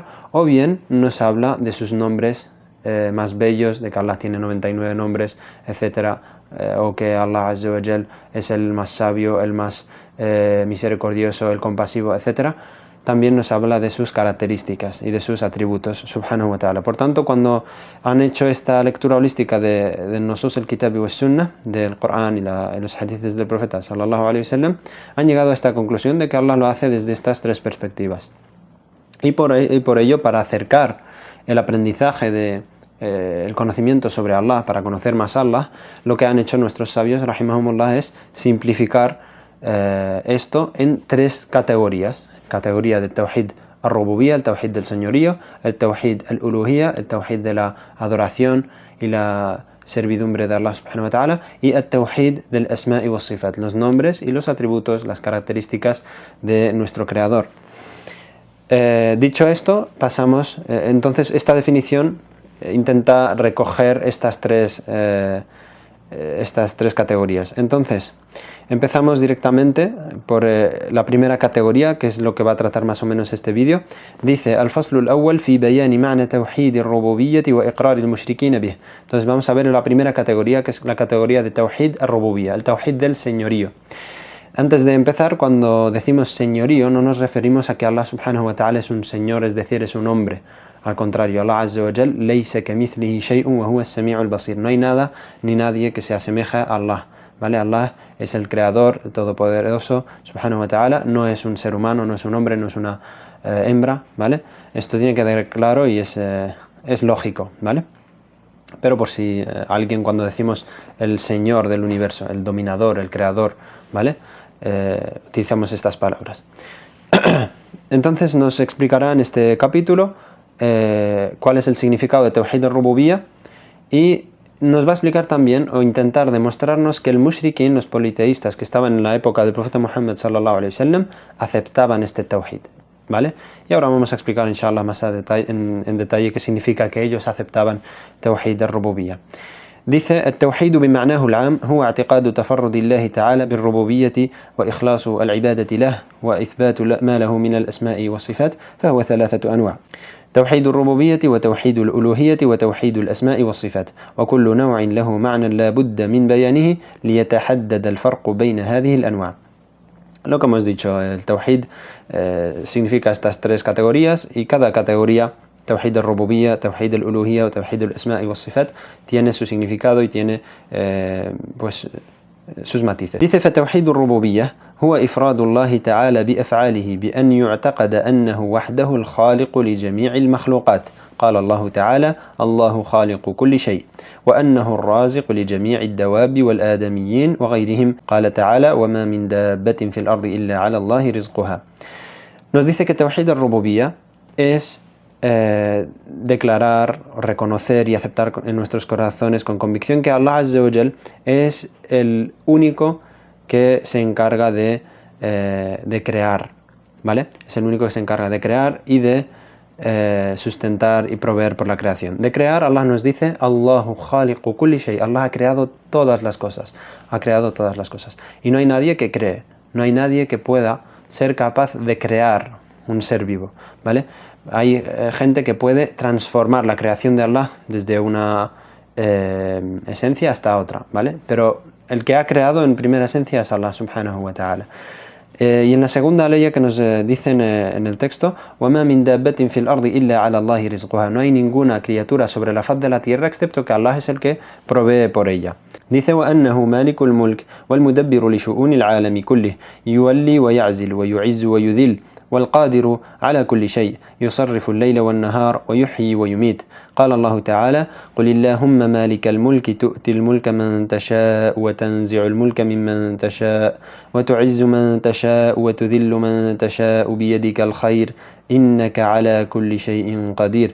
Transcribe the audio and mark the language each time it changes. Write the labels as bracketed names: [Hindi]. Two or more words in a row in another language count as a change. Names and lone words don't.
[Spanish] O bien nos habla de sus nombres más bellos, de que Allah tiene 99 nombres, etc. O que Allah [Arabic] عز وجل [Spanish] es el más sabio, el más misericordioso, el compasivo, etc. También nos habla de sus características y de sus atributos, [Arabic] سبحانه وتعالى. [Spanish] Por tanto, cuando han hecho esta lectura holística de [Arabic] نصوص الكتاب والسنة, [Spanish] del Corán y los hadices del profeta [Arabic] صلى الله عليه وسلم, [Spanish] han llegado a esta conclusión de que Allah lo hace desde estas tres perspectivas. Y por ello, para acercar el aprendizaje el conocimiento sobre Allah, para conocer más a Allah, lo que han hecho nuestros sabios, rahimahumullah, es simplificar esto en tres categorías. Categoría del [Arabic] توحيد الربوبية, [Spanish] el tawhid del señorío, el [Arabic] توحيد الألوهية, [Spanish] el tawhid de la adoración y la servidumbre de Allah [Arabic] سبحانه وتعالى, [Spanish] y el tawhid del asma' y [Arabic] والصفات, [Spanish] los nombres y los atributos, las características de nuestro creador. Dicho esto, pasamos, entonces esta definición intenta recoger estas tres categorías. Entonces, empezamos directamente por la primera categoría, que es lo que va a tratar más o menos este vídeo. [Arabic] Dice الفصل الأول في بيان معنى توحيد الربوبية وإقرار المشركين به. [Spanish] Entonces vamos a ver la primera categoría, que es la categoría de [Arabic] توحيد الربوبية, [Spanish] el tawhid del señorío. Antes de empezar, cuando decimos señorío, no nos referimos a que Allah [Arabic] سبحانه وتعالى [Spanish] es un señor, es decir, es un hombre. Al contrario, [Arabic] الله عز وجل ليس كمثله شيء وهو السميع البصير. [Spanish] No hay nada ni nadie que se asemeja a Allah, ¿vale? Allah es el creador, el todopoderoso, [Arabic] سبحانه وتعالى, [Spanish] no es un ser humano, no es un hombre, no es una hembra, ¿vale? Esto tiene que quedar claro y es lógico, ¿vale? Pero por si alguien, cuando decimos el Señor del universo, el dominador, el creador, ¿vale? Utilizamos estas palabras. Entonces nos explicará en este capítulo cuál es el significado de [Arabic] توحيد الربوبية [Spanish] y nos va a explicar también o intentar demostrarnos que el mushrikin, los politeístas que estaban en la época del profeta Muhammad [Arabic] صلى الله عليه وسلم, [Spanish] aceptaban este tawhid, ¿vale? Y ahora vamos a explicar inshallah más en detalle qué significa que ellos aceptaban [Arabic] توحيد الربوبية. Dice: التوحيد بمعناه العام هو اعتقاد تفرد الله تعالى بالربوبية وإخلاص العبادة له وإثبات ما له من الأسماء والصفات، فهو ثلاثة أنواع: توحيد الربوبية وتوحيد الألوهية وتوحيد الأسماء والصفات، وكل نوع له معنى لا بد من بيانه ليتحدد الفرق بين هذه الأنواع. [Spanish] Lo que hemos dicho, el tawhid significa estas tres categorías, y cada categoría, [Arabic] توحيد الربوبية، توحيد الألوهية o توحيد الأسماء والصفات, [Spanish] tiene su significado y tiene sus matices. Dice: [Arabic] فتوحيد الربوبية هو إفراد الله تعالى بأفعاله بأن يعتقد أنه وحده الخالق لجميع المخلوقات. قال الله تعالى: الله خالق كل شيء، وأنه الرازق لجميع الدواب والآدميين وغيرهم. قال تعالى: وما من دابة في الأرض إلا على الله رزقها. [Spanish] Nos dice que tawhid al-rububiyya es declarar, reconocer y aceptar en nuestros corazones con convicción que Allah [Arabic] عز وجل [Spanish] es el único que se encarga de crear, ¿vale? Es el único que se encarga de crear y de sustentar y proveer por la creación. De crear, Allah nos dice: [Arabic] الله خالق كل شيء. [Spanish] Allah ha creado todas las cosas, ha creado todas las cosas. Y no hay nadie que cree, no hay nadie que pueda ser capaz de crear un ser vivo, ¿vale? Hay gente que puede transformar la creación de Allah desde una esencia hasta otra, ¿vale? Pero el que ha creado en primera esencia es Allah [Arabic] سبحانه وتعالى. [Spanish] Y en la segunda ley que nos dicen en el texto: [Arabic] وَمَا مِن دَابَّةٍ فِي الْأَرْضِ إِلَّا عَلَى اللَّهِ رِزْقُهَا. [Spanish] No hay ninguna criatura sobre la faz de la tierra excepto que Allah es el que provee por ella. Dice: [Arabic] وَأَنَّهُ مَالِكُ الْمُلْكِ وَالْمُدَبِّرُ لِشُؤُونِ الْعَالَمِ كُلِّهِ يُوَلِّي وَيَعْزِلُ وَيُعِزُّ وَيُذِلُّ والقادر على كل شيء يصرف الليل والنهار ويحيي ويميت. قال الله تعالى: قل اللهم مالك الملك تؤتي الملك من تشاء وتنزع الملك ممن تشاء وتعز من تشاء وتذل من تشاء بيدك الخير إنك على كل شيء قدير.